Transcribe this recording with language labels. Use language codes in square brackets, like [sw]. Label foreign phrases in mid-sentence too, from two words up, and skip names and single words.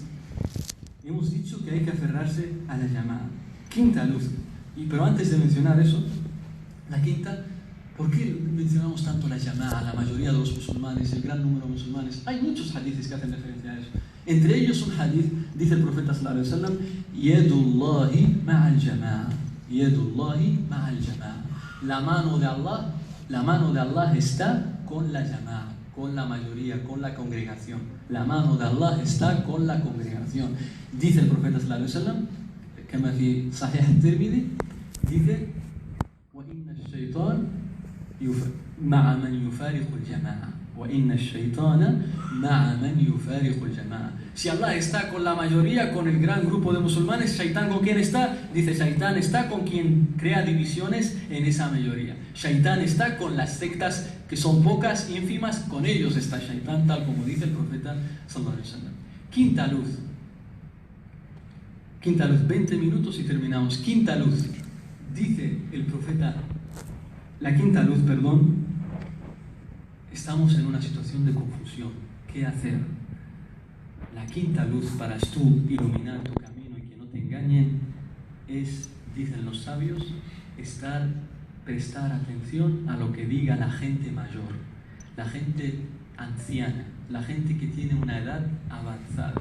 [es] Hemos dicho que hay que aferrarse a la llamada. Quinta luz. Pero antes de mencionar eso, la quinta, ¿por qué mencionamos tanto la llamada? La mayoría de los musulmanes, el gran número de musulmanes, hay muchos hadiths que hacen referencia a eso. Entre ellos un hadith, dice el profeta [ar] صلى الله عليه وسلم, يد الله مع الجماعة. يد الله مع الجماعة. [es] La mano de Allah está con la llamada, con la mayoría, con la congregación. La mano de Allah está con la congregación. Dice el profeta [ar] صلى الله عليه وسلم, كما في صحيح الترمذي, dice وإن الشيطان مع من يفارق الجماعة. وإن الشيطان مع من يفارق الجماعة. [es] Si Allah está con la mayoría, con el gran grupo de musulmanes, Shaitán ¿con quién está? Dice Shaitán está con quien crea divisiones en esa mayoría. Shaitán está con las sectas que son pocas, ínfimas, con ellos está Shaitán, tal como dice el profeta [ar] صلى الله عليه وسلم. [es] Quinta luz, 20 minutos y terminamos. Quinta luz, dice el profeta, la quinta luz, estamos en una situación de confusión. ¿Qué hacer? La quinta luz para tú iluminar tu camino y que no te engañen es, dicen los sabios, prestar atención a lo que diga la gente mayor, la gente anciana, la gente que tiene una edad avanzada.